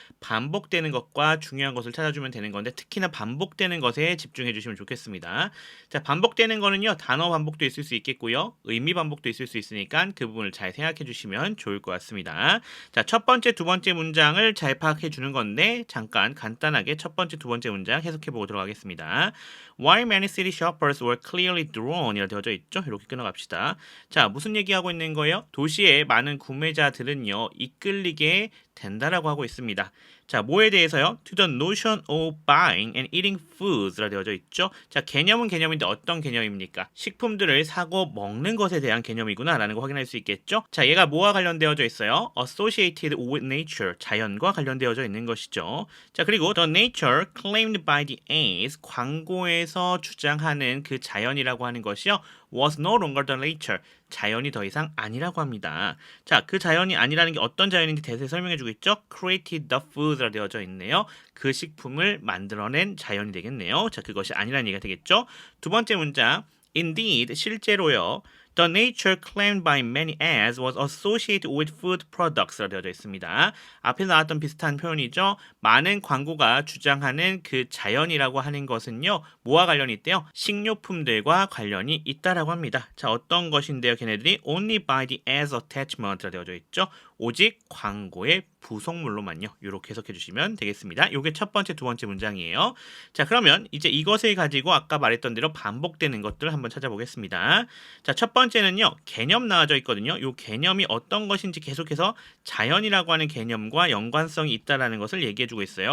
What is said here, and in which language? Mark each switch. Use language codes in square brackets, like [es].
[ko] 반복되는 것과 중요한 것을 찾아주면 되는 건데 특히나 반복되는 것에 집중해 주시면 좋겠습니다. 자, 반복되는 거는요. 단어 반복도 있을 수 있겠고요. 의미 반복도 있을 수 있으니까 그 부분을 잘 생각해 주시면 좋을 것 같습니다. 자, 첫 번째, 두 번째 문장을 잘 파악해 주는 건데 잠깐 간단하게 첫 번째, 두 번째 문장 해석해 보도록 하겠습니다. [en] Why many city shoppers were clearly drawn [ko] 이라 되어져 있죠? 이렇게 끊어갑시다. 자, 무슨 얘기하고 있는 거예요? 도시의 많은 구매자들은요, 이끌리게 된다라고 하고 있습니다. 자, 뭐에 대해서요? [en] To the notion of buying and eating foods라 [ko] 되어져 있죠. 자, 개념은 개념인데 어떤 개념입니까? 식품들을 사고 먹는 것에 대한 개념이구나라는 거 확인할 수 있겠죠. 자, 얘가 뭐와 관련되어져 있어요? [en] Associated with nature, [ko] 자연과 관련되어져 있는 것이죠. 자, 그리고 [en] the nature claimed by the ads, [ko] 광고에서 주장하는 그 자연이라고 하는 것이요. [en] was no longer the nature, [ko] 자연이 더 이상 아니라고 합니다. 자, 그 자연이 아니라는 게 어떤 자연인지 대세히 설명해 주고 있죠. [en] created the foods [ko] 라 되어져 있네요. 그 식품을 만들어낸 자연이 되겠네요. 자, 그것이 아니라는 얘기가 되겠죠. 두 번째 문장, indeed, 실제로요. [en] The nature claimed by many ads was associated with food products라 [ko] 되어져 있습니다. 앞에 나왔던 비슷한 표현이죠. 많은 광고가 주장하는 그 자연이라고 하는 것은요. 뭐와 관련이 있대요? 식료품들과 관련이 있다라고 합니다. 자, 어떤 것인데요? 걔네들이 [en] only by the ads attachment라 [ko] 되어져 있죠. 오직 광고의 부속물로만요. 이렇게 해석해 주시면 되겠습니다. 이게 첫 번째, 두 번째 문장이에요. 자, 그러면 이제 이것을 가지고 아까 말했던 대로 반복되는 것들을 한번 찾아보겠습니다. 자, 첫 번째는요. 개념 나와져 있거든요. 이 개념이 어떤 것인지 계속해서 자연이라고 하는 개념과 연관성이 있다라는 것을 얘기해 주고 있어요.